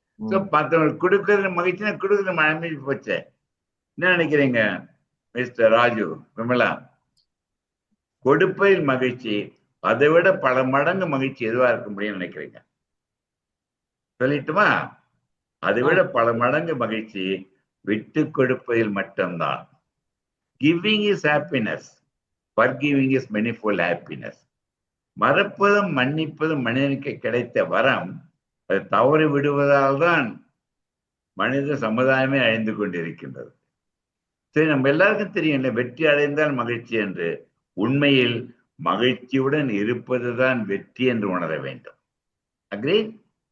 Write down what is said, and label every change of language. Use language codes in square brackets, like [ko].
[ta] So மத்தவங்களுக்கு கொடுக்கறது மகிழ்ச்சினா கொடுக்கறது மகிழ்ச்சி போச்சே. என்ன நினைக்கிறீங்க மிஸ்டர் ராஜு, விமலா? கொடுப்பதில் மகிழ்ச்சி, அதை விட பல மடங்கு மகிழ்ச்சி எதுவா இருக்க முடியும்னு நினைக்கிறீங்க? சொல்லிட்டுமா? அதை விட பல மடங்கு மகிழ்ச்சி விட்டு கொடுப்பதில் மட்டும்தான். [en] Giving is happiness, forgiving is manifold happiness. [ta] மறப்பதும் மன்னிப்பதும் மனிதனுக்கு கிடைத்த வரம். அதை தவறு விடுவதால் தான் மனித சமுதாயமே அழிந்து கொண்டிருக்கின்றது. சரி, நம்ம எல்லாருக்கும் தெரியும்ல, வெற்றி அடைந்தால் மகிழ்ச்சி என்று. உண்மையில் மகிழ்ச்சியுடன் இருப்பதுதான் வெற்றி என்று உணர வேண்டும். அக்ரி?